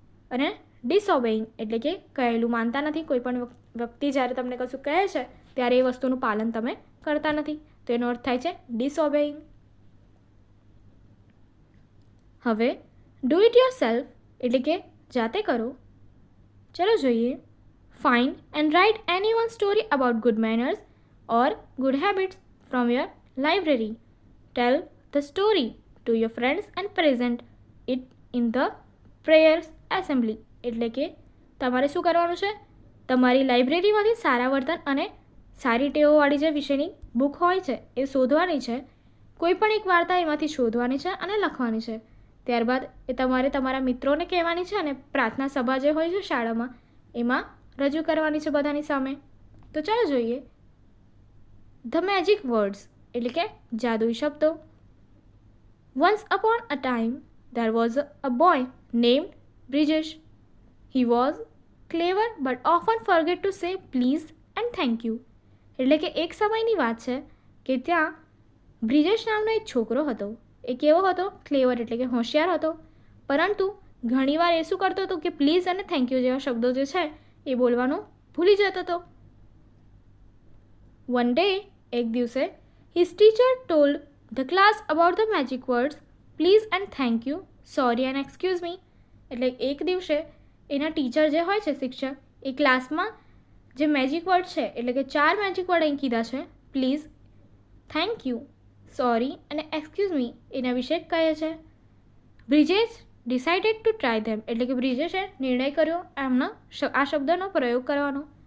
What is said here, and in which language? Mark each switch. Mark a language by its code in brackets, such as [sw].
[gu] અને ડિસઓબેઇંગ એટલે કે કહેલું માનતા નથી. કોઈ પણ વ્યક્તિ જ્યારે તમને કશું કહે છે ત્યારે એ વસ્તુનું પાલન તમે કરતા નથી, તો એનો અર્થ થાય છે ડિસઓબેઇંગ. હવે [en] do it yourself [gu] એટલે કે જાતે કરો. ચલો જોઈએ. [en] Find and write any one story about good manners or good habits from your library. Tell the story to your friends and present it in the prayers assembly [gu] એટલે કે તમારે શું કરવાનું છે, તમારી લાઇબ્રેરીમાંથી સારા વર્તન અને સારી ટેવોવાળી જે વિષયની બુક હોય છે એ શોધવાની છે. કોઈ પણ એક વાર્તા એમાંથી શોધવાની છે અને લખવાની છે. ત્યારબાદ એ તમારે તમારા મિત્રોને કહેવાની છે અને પ્રાર્થના સભા જે હોય છે શાળામાં એમાં રજૂ કરવાની છે બધાની સામે. તો ચાલો જોઈએ ધ મેજિક વર્ડ્સ એટલે કે જાદુઈ શબ્દો. [en] Once upon a time, there was a boy named Brijesh. He was clever but often forget to say please and thank you. [gu] એટલે કે એક સમયની વાત છે કે ત્યાં બ્રિજેશ નામનો એક છોકરો હતો. એ કેવો હતો? ક્લેવર એટલે કે હોશિયાર હતો, પરંતુ ઘણીવાર એ શું કરતો હતો કે પ્લીઝ અને થેન્ક યુ જેવા શબ્દો જે છે એ બોલવાનું ભૂલી જતો હતો. [en] one day, [gu] એક દિવસે, [en] his teacher told the class about the magic words please and thank you, sorry and excuse me. [gu] એટલે એક દિવસે એના ટીચર જે હોય છે શિક્ષક, એ ક્લાસમાં જે મેજિક વર્ડ છે એટલે કે 4 મેજિક વર્ડ અહીં કીધા છે, પ્લીઝ, થેન્ક યુ, સોરી અને એક્સક્યુઝ મી, એના વિશે કહે છે. [en] Brijesh decided to try them [gu] એટલે કે બ્રિજેશે નિર્ણય કર્યો એમનો આ શબ્દનો પ્રયોગ કરવાનો.